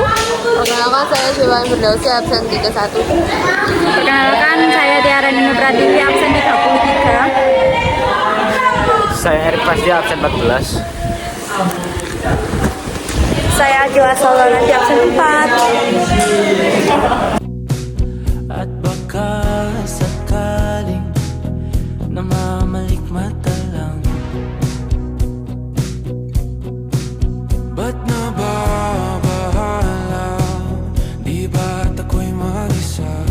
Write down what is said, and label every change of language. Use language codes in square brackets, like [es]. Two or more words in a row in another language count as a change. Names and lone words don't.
[id] Perkenalkan, saya Siwan Firdausi, absen 31. Perkenalkan, saya Tiara Nino Pratiwi, absen 33. Saya Erik Pasdia, absen 14. Saya Ajwa Solonati, absen 4. [tl] At baka sakaling namamalikmata lang, ba't nababahala? Di ba't ako'y mag-isa?